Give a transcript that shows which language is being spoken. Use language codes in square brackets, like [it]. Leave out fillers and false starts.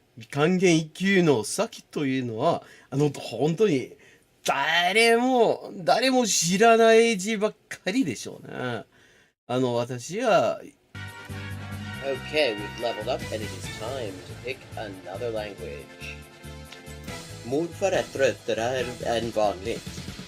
[ja] 漢検1級の先というのは、本当に誰も知らない字ばっかりでしょうね。私は [en] Okay, we've leveled up and it is time to pick another language. [sv] Mord är tröttare än vanligt.